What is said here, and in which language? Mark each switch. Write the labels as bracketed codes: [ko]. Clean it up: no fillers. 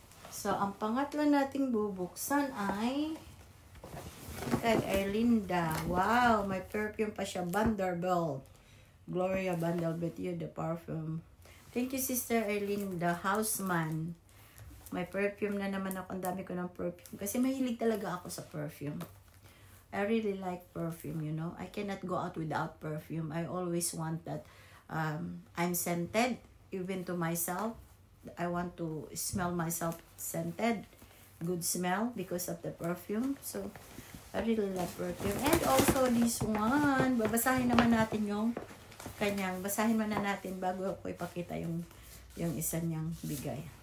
[tl] So, ang pangatlo nating bubuksan ay kay Erlinda. Wow, may perfume pa siya. Vanderbilt. Gloria Vanderbilt, you the perfume. [en] Thank you, Sister Erlinda. Houseman. [tl] May perfume na naman ako. Ang dami ko ng perfume. Kasi mahilig talaga ako sa perfume. [en] I really like perfume, you know. I cannot go out without perfume. I always want that I'm scented, even to myself. I want to smell myself scented. Good smell because of the perfume. So, I really love perfume. And also this one. [tl] Babasahin naman natin yung kanyang. Basahin muna natin bago ako ipakita yung isa niyang bigay.